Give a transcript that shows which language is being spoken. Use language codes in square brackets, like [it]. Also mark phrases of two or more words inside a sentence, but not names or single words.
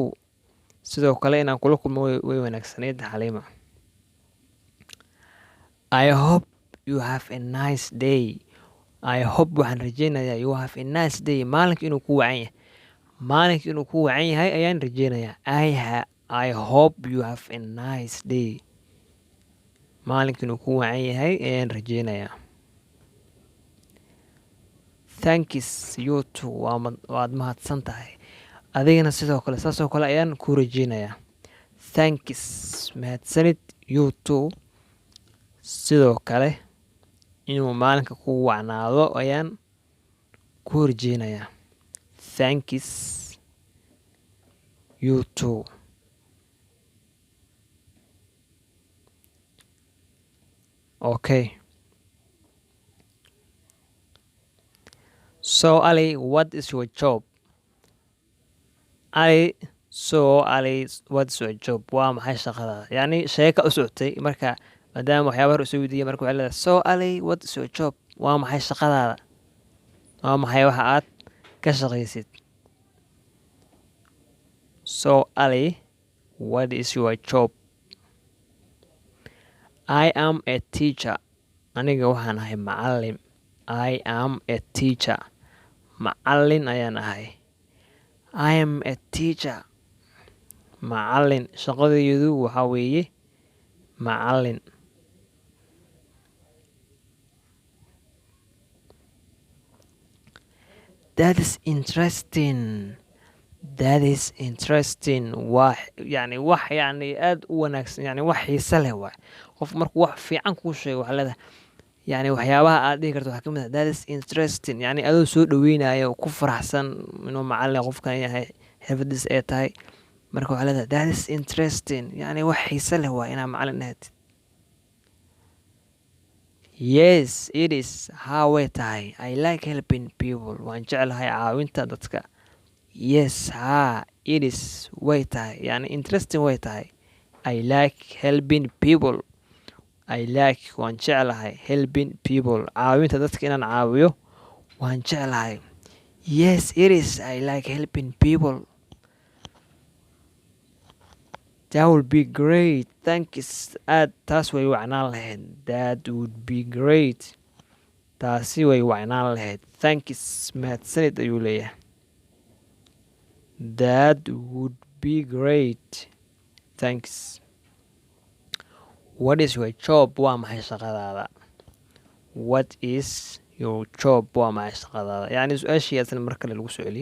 [so] Sidoo kale inaan kula kulmo way wanaagsaneyd Halima. [en] I hope you have a nice day. I hope [so] waxaan rajeynayaa [en] you have a nice day. [so] Maalinka inuu ku wacan yahay. Maalinka inuu ku wacan yahay ayaan rajeynayaa. [en] I hope you have a nice day. [so] Maalinka inuu ku wacan yahay ayaan rajeynayaa. [en] Thanks you too. [so] Waad mahadsan tahay. Adigana sidoo kale saasoo kale ayaan ku rajeynayaa. Thanks, mahadsanid. [en] You too. [so] Sidoo kale inuu maalinka ku wacnaado ayaan ku rajeynayaa. [en] Thanks, you too. Okay. So Ali, what is your job? Ali, what is your job? [so] Waa maxay shaqadaada? Yacni sheeka u socotay marka maadaama waxyaaba hor usoo weydiiyay marka waxay leedahay [en] so Ali, what is your job? [so] Waa maxay shaqadaada? Waa maxay waxa aad ka shaqaysid? [en] So Ali, what is your job? I am a teacher. [so] Aniga waxaan ahay macallin. [en] I am a teacher. [so] Macallin ayaan ahay. [en] I am a teacher. [so] Macallin. Shaqadaydu waxa weeye macallin. [en] That is interesting. That is interesting. [so] wax aad u wanaagsan, yani wax xiiso leh waay. Qof markuu wax fiican kuu sheego waxaa leedahay yani waxyaabaha aad dhihi karto waxaa ka mid ah [en] that is interesting. [so] Yani adoo soo dhaweynayo ku faraxsan inuu macallin qofkan yahay xirfadiis ay tahay marka waxaa leedahay [en] that is interesting. [so] Yani wax xiiso leh waay inaa macallin ahaatid. [en] Yes, it is. [so] Haa way tahay. [en] I like helping people. [so] Waan jeclahay caawinta dadka. [en] Yes, haa, it is. [so] Way tahay. Yani interesting way tahay. [en] I like helping people. I like [so] waan jeclahay [en] helping people [so] caawinta dadka inaan caawiyo waan jeclahay. [en] Yes it is, I like helping people. That would be great, thanks. [so] Aad taas way wacnaan lahayd. [en] That would be great, [so] taasi way wacnaan lahayd. Thanks, mahadsanid ayuu leeyahay. [en] That would be great, thanks. What is your job? [so] Waa maxay shaqadaada? [en] What is your job? [so] Waa maxay shaqadaada? yacni su-aashiyaasna mar kale lagu soo celiyo.